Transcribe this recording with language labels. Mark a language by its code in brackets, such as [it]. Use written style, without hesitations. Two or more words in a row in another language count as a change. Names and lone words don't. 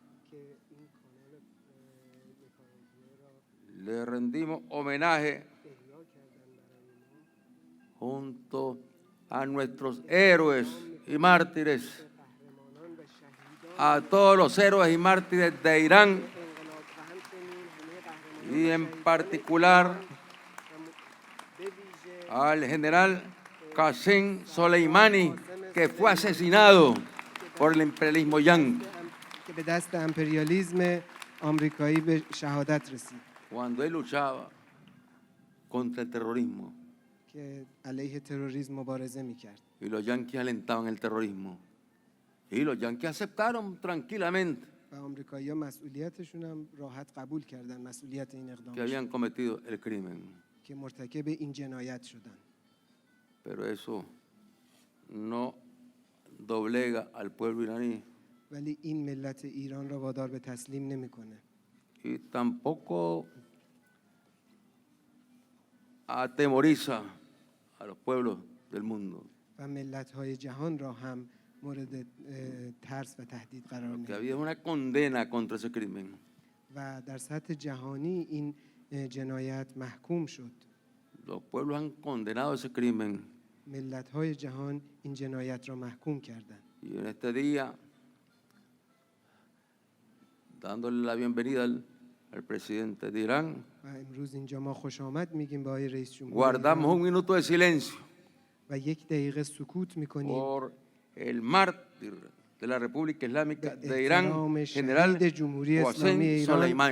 [es] Le rendimos homenaje junto a nuestros héroes y mártires, a todos los héroes y mártires de Irán, y en particular al general Qasem Soleimani, que fue asesinado por el imperialismo yanqui. [fa] که به دست امپریالیسم آمریکایی به شهادت رسید [es] Cuando él luchaba contra el terrorismo [fa] که علیه تروریسم مبارزه میکرد [es] y los yanquis alentaban el terrorismo. Y los yanquis aceptaron tranquilamente [fa] و آمریکایی‌ها مسئولیتشون هم راحت قبول کردن، مسئولیت این اقدام [es] que habían cometido el crimen. [fa] که مرتکب این جنایت شدن. [es] Pero eso no doblega al pueblo iraní [fa] ولی این ملت ایران را وادار به تسلیم نمیکنه [es] y tampoco atemoriza a los pueblos del mundo, [fa] و ملت‌های جهان را هم مورد ترس و تهدید قرار [es] que [fa] نمیده. [es] había una condena contra ese crimen. [fa] و در سطح جهانی این جنایت محکوم شد. [es] Los pueblos han condenado ese crimen [fa] ملت‌های جهان این جنایت را محکوم کردند. [es] y en este día, dándole la bienvenida al presidente de Irán, [fa] و امروز اینجا ما خوش آمد میگیم به آقای رئیس جمهور [es] guardamos [fa] ایران [es] un minuto de silencio [fa] و 1 دقیقه سکوت میکنیم [es] por el mártir de la República Islámica [fa] به [es] de Irán, [fa] احترام [es] general [fa] شهید جمهوری اسلامی [es] Qasem [fa] ایران [es] Soleimani.